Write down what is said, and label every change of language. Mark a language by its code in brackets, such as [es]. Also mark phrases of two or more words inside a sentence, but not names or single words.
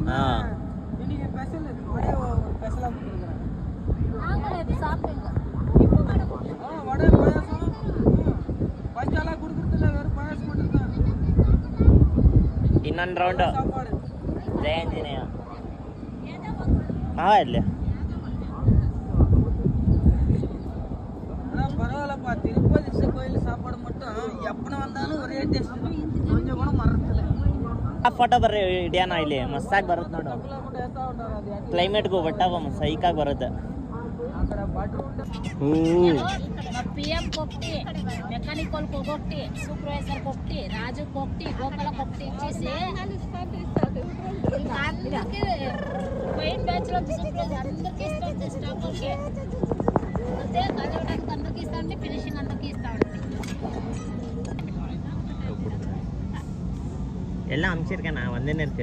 [kn] ಇನ್ನೊಂದು ರೌಂಡು ಜಯ ಆಂಜನೇಯ ಇರ್ಲಿ. [ta] பரவாயில்லப்பா திருப்பதி கோயில் சாப்பாடு மட்டும் எப்பன வந்தாலும் ஒரே டேஸ்ட் கொஞ்சம் கூட மறக்கல. [kn] ಫೋಟೋ ಬರ್ರಿ ಹಿಡಿಯೋಣ ಇಲ್ಲಿ ಮಸ್ತಾಗಿ ಬರುತ್ತೆ ನೋಡು. ಕ್ಲೈಮೇಟ್ಗೂ ಒಟ್ಟಾಗ ಸೈಕಾಗಿ ಬರುತ್ತೆ. PM ಕೊಟ್ಟಿ, ಮೆಕ್ಯಾನಿಕಲ್ ಕೊಟ್ಟಿ, ಸೂಪರ್ವೈಸರ್ ಕೊಟ್ಟಿ, ರಾಜು ಕೊಟ್ಟಿ, ಗೋಪಾಲ ಕೊಟ್ಟಿ [te] ఇచ్చేసి అందరికి మెయిన్ బ్యాచ్ లో సూపర్వైజర్ అందరికి ఇస్తాం స్టాఫ్ కి. అదే కలవడానికి అందరికి ఇస్తాండి, ఫినిషింగ్ అందరికి ఇస్తాండి. [ta] எல்லாம் அனுப்பிச்சிருக்கேன் நான் வந்துன்னு இருக்கு.